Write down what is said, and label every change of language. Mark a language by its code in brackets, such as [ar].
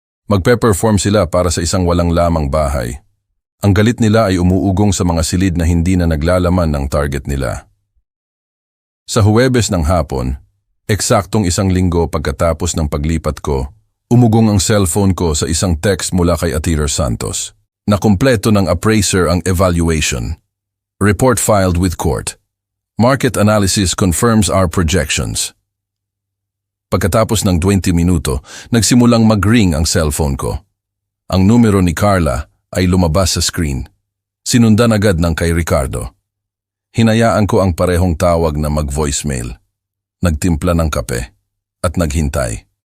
[tl] Magpe-perform sila para sa isang walang lamang bahay. Ang galit nila ay umuugong sa mga silid na hindi na naglalaman ng target nila. Sa Huwebes ng hapon, eksaktong isang linggo pagkatapos ng paglipat ko, umugong ang cellphone ko sa isang text mula kay Atty. Santos. Na kumpleto ng appraiser ang evaluation. [en] Report filed with court. Market analysis confirms our projections. [tl] Pagkatapos ng 20 minuto, nagsimulang mag-ring ang cellphone ko. Ang numero ni Carla ay lumabas sa screen. Sinundan agad ng kay Ricardo. Hinayaan ko ang parehong tawag na mag-voicemail. Nagtimpla ng kape at naghintay.